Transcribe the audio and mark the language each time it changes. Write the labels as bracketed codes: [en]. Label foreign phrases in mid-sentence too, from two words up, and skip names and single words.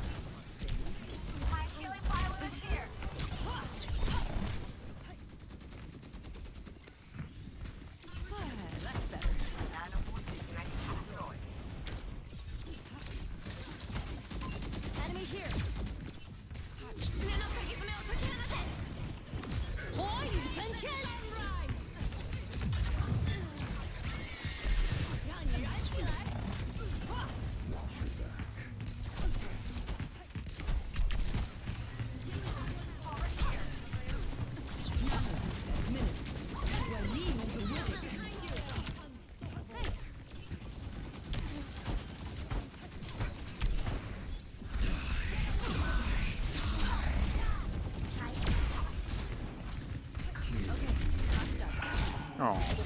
[en] My healing pile is here. That's better. Enemy here. [ja] 狐の鍵爪を解き放て。 [zh] 火雨喷天。让你燃起来。Thanks. [en] Oh.